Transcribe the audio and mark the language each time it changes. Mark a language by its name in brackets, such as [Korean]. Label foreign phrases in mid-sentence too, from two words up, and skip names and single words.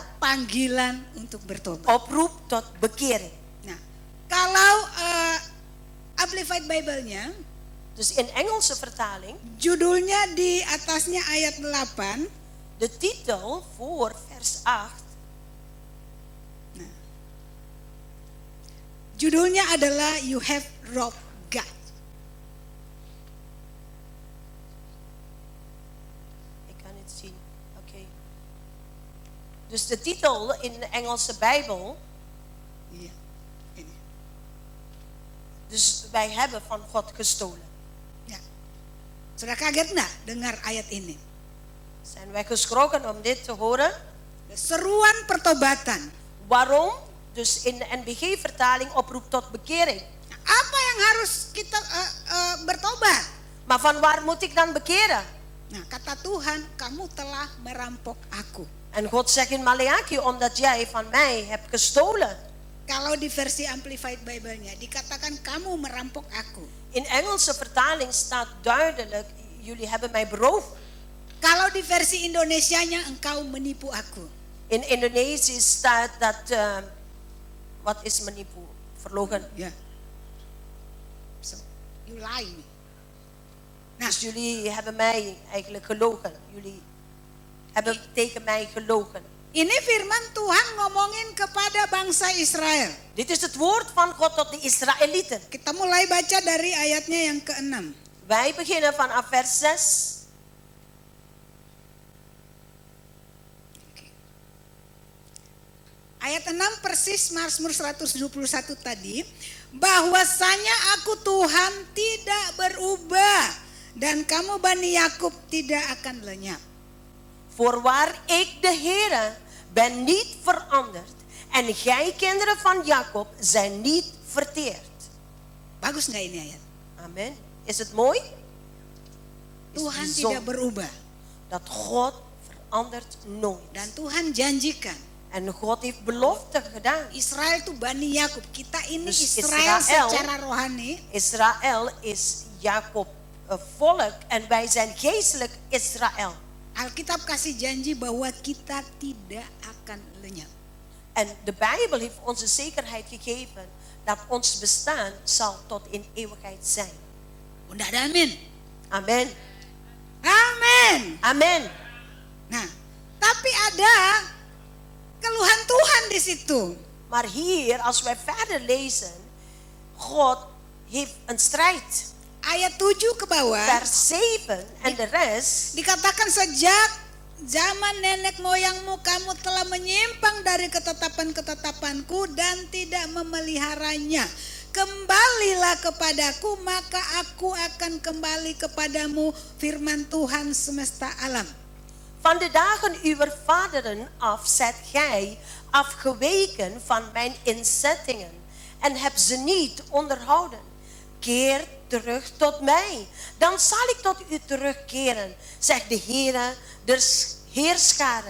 [Indonesian] Panggilan untuk bertobat. [Dutch] Oproep tot bekering. [Indonesian] Nah, kalau Amplified Bible-nya, [Dutch] Dus in Engelse vertaling, [Indonesian] judulnya di atasnya ayat 8. [Dutch] de titel voor vers 8, [Indonesian] Nah, judulnya adalah You Have Robbed God. [Dutch] ik kan het zien, oké. Dus de titel in de Engelse Bijbel, [Indonesian] Iya, ini. [Dutch] dus wij hebben van God gestolen. [Indonesian] Ya. Sudah kaget nggak dengar ayat ini? [Dutch] Zijn wij geschrokken om dit te horen? [Indonesian] Seruan pertobatan. [Dutch] Waarom? Dus in de NBG-vertaling oproep tot bekering. [Indonesian] Nah, apa yang harus kita bertobat? [Dutch] Maar van waar moet ik dan bekeren? [Indonesian] Nah, kata Tuhan, kamu telah merampok aku. [Dutch] En God zegt in Maleakhi, omdat jij van mij hebt gestolen. [Indonesian] Kalau di versi Amplified Bible-nya dikatakan kamu merampok aku. [Dutch] In Engelse vertaling staat duidelijk, jullie hebben mij beroofd. [Indonesian] Kalau di versi Indonesianya engkau menipu aku. [Dutch] In Indonesië staat dat, wat is menipu? Verlogen. [Indonesian] Ya. [English] So, you lie me. [Indonesian] Nah, [Dutch] Dus jullie hebben mij eigenlijk gelogen. Jullie hebben tegen mij gelogen. [Indonesian] ini firman Tuhan ngomongin kepada bangsa Israel. [Dutch] Dit is het woord van God tot de Israëlieten. [Indonesian] Kita mulai baca dari ayatnya yang ke-6. [Dutch] Wij beginnen vanaf vers 6. [Indonesian] Ayat 6 persis Mazmur 121 tadi, bahwasanya aku Tuhan tidak berubah dan kamu Bani Yakub tidak akan lenyap. [Dutch] Voorwaar ik de Heere ben niet veranderd en gij kinderen van Jacob zijn niet verteerd. [Indonesian] Bagus nggak ini ayat? [Dutch] Amen. Is het mooi? Is [Indonesian] Tuhan [Dutch] bijzonder. [Indonesian] tidak berubah [Dutch] Dat God verandert nooit. [Indonesian] dan Tuhan janjikan. [Dutch] En God heeft belofte gedaan. [Indonesian] Israel itu Bani Yakub. Kita ini [Dutch] Dus Israel Israel- [Indonesian] secara rohani. [Dutch] Israël is Jacob volk en wij zijn geestelijk Israël. [Indonesian] Alkitab kasih janji bahwa kita tidak akan lenyap. [Dutch] En de Bijbel heeft onze zekerheid gegeven dat ons bestaan zal tot in eeuwigheid zijn. [Indonesian] Udah ada amin. [Dutch] Amen. [Indonesian] Amin. [Dutch] Amen. [Indonesian] Nah, tapi ada keluhan Tuhan di situ. [Dutch] Maar hier, als wij verder lezen, God heeft een strijd. [Indonesian] Ayat 7 ke bawah [Dutch] Vers 7 en de rest. [Indonesian] dikatakan sejak zaman nenek moyangmu kamu telah menyimpang dari ketetapan-ketetapanku dan tidak memeliharanya. Kembalilah kepadaku maka aku akan kembali kepadamu, firman Tuhan semesta alam. [Dutch] Van de dagen uw vaderen af zijt gij afgeweken van mijn inzettingen en hebt ze niet onderhouden. Keer terug tot mij, dan zal ik tot u terugkeren, zegt de Heere der Heerscharen.